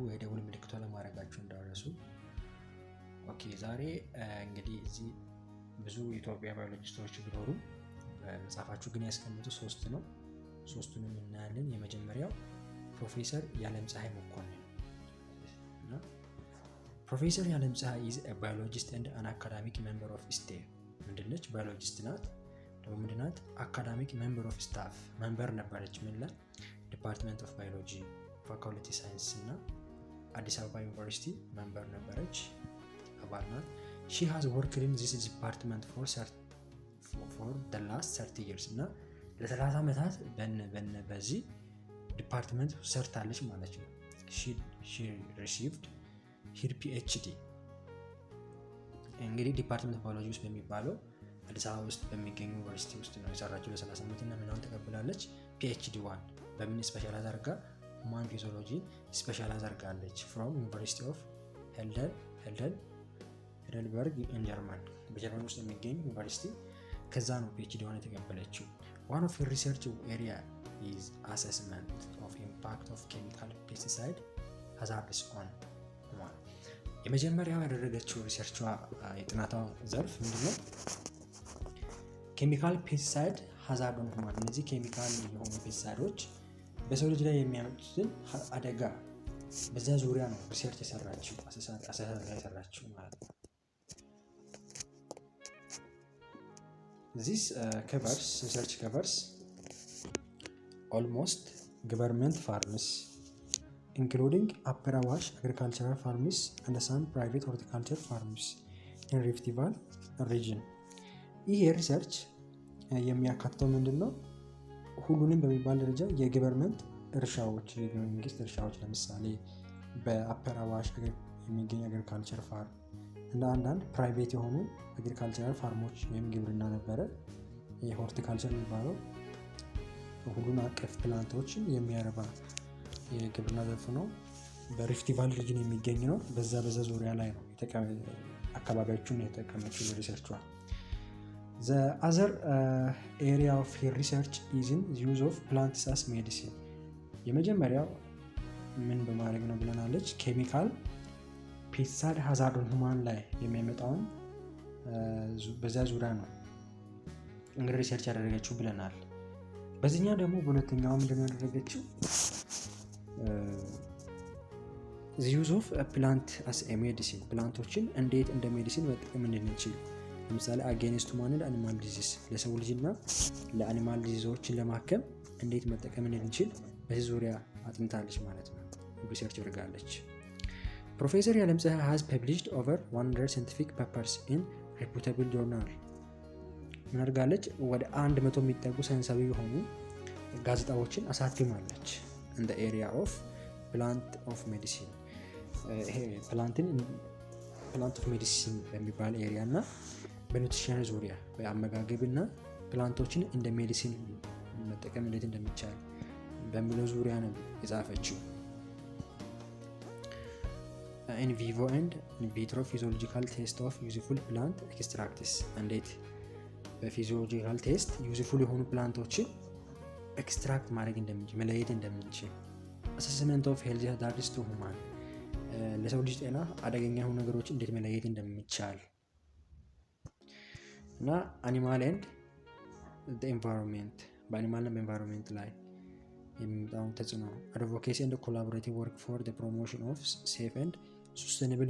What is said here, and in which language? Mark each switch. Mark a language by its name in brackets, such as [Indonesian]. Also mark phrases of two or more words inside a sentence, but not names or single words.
[Amharic] የደውል ምልክቱን ለማድረጋችሁ እንዳትረሱ። ኦኬ ዛሬ እንግዲህ እዚህ ብዙ የኢትዮጵያ ባዮሎጂስቶች ቢኖሩ በመጽሐፋችሁ ግን ያስቀምጡ 3 ነው። 3ቱንም እናያለን። የመጀመሪያው ፕሮፌሰር ያለምፀሐይ መኮንን እና ፕሮፌሰር ያለምፀሐይ [English] is a biologist and an academic member of STEM [Amharic] ምንድነች? ባዮሎጂስት ናት። ምንድናት? [English] academic member of staff member [Amharic] ነበረች። ምን ላይ? [English] department of biology faculty science [Amharic] እና አዲስ አበባ ዩኒቨርሲቲ ሜምበር ነበረች፣ አባል ናት። [English] she has worked in this department for the last 30 years [Amharic] እና ለ30 ዓመታት በዚህ ዲፓርትመንት ሰርታለች ማለት ነው። [English] she received her PhD [Amharic] እንግዲህ ዲፓርትመንት ባዮሎጂ ውስጥ በሚባለው አዲስ አበባ ውስጥ በሚገኙ ዩኒቨርሲቲ ውስጥ ነው የሰራችው። ለ30 ዓመት እና ምናምን ተቀብላለች። PhD 1 በምን ስፔሻላይዝ አድርጋ? [English] human physiology specialize አድርጋለች from University of Heidelberg in Germany [Amharic] በጀርመን ውስጥ የሚገኝ ዩኒቨርሲቲ ከዛ ነው PhD 1 የተቀበለችው። [English] one of her research area is assessment of impact of chemical pesticide hazards on human [Amharic] የመጀመሪያው ያደረገችው ሪሰርቿ የጥናቷ ዘርፍ ምንድነው? [English] chemical pesticide hazard on human [Amharic] እነዚህ ኬሚካል የሆኑ ፔስቲሳይዶች በሰው ልጅ ላይ የሚያመጡትን አደጋ በዛ ዙሪያ ነው ሪሰርች የሰራችው ማለት ነው። [English] This research covers almost government farms including Upper Awash agricultural farms and some private horticulture farms in Rift Valley region [Amharic] ይህ ሪሰርች የሚያካትተው ምንድነው? ሁሉንም በሚባል ደረጃ የገቨርንመንት እርሻዎች የመንግስት እርሻዎች ለምሳሌ በአፐር አዋሽ የሚገኝ [English] agriculture farm [Amharic] እና አንዳንድ ፕራይቬት የሆኑ አግሪካልቸራል ፋርሞች ወይም ግብርና ነበረ። የሆርቲካልቸር የሚባለው ሁሉን አቀፍ ፕላንቶችን የሚያረባ የግብርና ዘርፍ ነው። በሪፍት ቫሊ ሪጅን የሚገኝ ነው። በዛ ዙሪያ ላይ ነው አካባቢዎቹን የተቀመጠው ሪሰርቿ። [English] The other area of her research is in the use of plants as medicine [Amharic] የመጀመሪያው ምን በማድረግ ነው ብለናለች? [English] chemical pesticide hazard on human [Amharic] ላይ የሚያመጣውን በዛ ዙሪያ ነው እንግዲህ ሪሰርች ያደረገችው ብለናል። በዚህኛው ደግሞ በሁለተኛው ምንድነው ያደረገችው? [English] the use of a plant as a medicine [Amharic] ፕላንቶችን እንዴት እንደ ሜዲሲን መጠቀም እንድንችል ለምሳሌ [English] against human animal disease [Amharic] ለሰው ልጅና ለአኒማል ዲዚዞችን ለማከም እንዴት መጠቀም እንድንችል በዚህ ዙሪያ አጥንታለች ማለት ነው። ሪሰርች አድርጋለች። ፕሮፌሰር ያለምፀሐይ [English] has published over 100 scientific papers in reputable journal [Amharic] ምን አድርጋለች? ወደ 100 የሚጠጉ ሳይንሳዊ የሆኑ ጋዜጣዎችን አሳትማለች። [English] in the area of plant of medicine [Amharic] ይሄ [English] plant of medicine [Amharic] በሚባል ኤሪያ እና በኒውትሪሽን ዙሪያ በአመጋገብና ፕላንቶችን እንደ ሜዲሲን መጠቀም እንዴት እንደሚቻል በሚለው ዙሪያ ነው የጻፈችው። [English] in vivo and in vitro physiological test of useful plant extracts [Amharic] እንዴት በፊዚዮሎጂካል [English] test useful [Amharic] የሆኑ ፕላንቶችን ኤክስትራክት ማድረግ እንደምንችል መለየት እንደምንችል። [English] assessment of health hazards to human [Amharic] ለሰው ልጅ ጤና አደገኛ የሆኑ ነገሮችን እንዴት መለየት እንደሚቻል [English] እና animal and the environment [Amharic] በአኒማል እና በኤንቫይሮንመንት ላይ የሚመጣውን ተጽዕኖ [English] advocacy and collaborative work for the promotion of safe and sustainable